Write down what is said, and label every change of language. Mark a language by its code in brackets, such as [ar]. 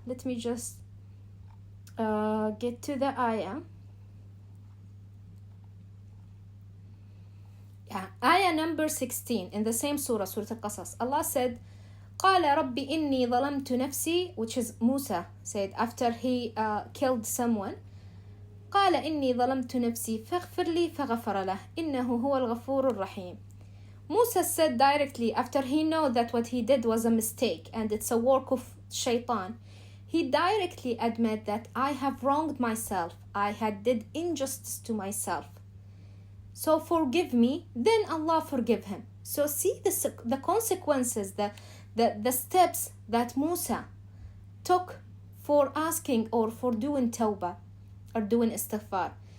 [en] Let me just get to the ayah. Ayah number 16 in the same surah, Surah Al-Qasas. Allah said, [ar] قال رب إني ظلمت نفسي, [en] which is Musa said after he killed someone. [ar] قال إني ظلمت نفسي فاغفر لي فغفر له إنه هو الغفور الرحيم. [en] Musa said directly after he know that what he did was a mistake and it's a work of shaitan. He directly admit that I have wronged myself. I had did injustice to myself. So forgive me. Then Allah forgive him. So see the consequences, the steps that Musa took for asking or for doing tawbah or doing istighfar.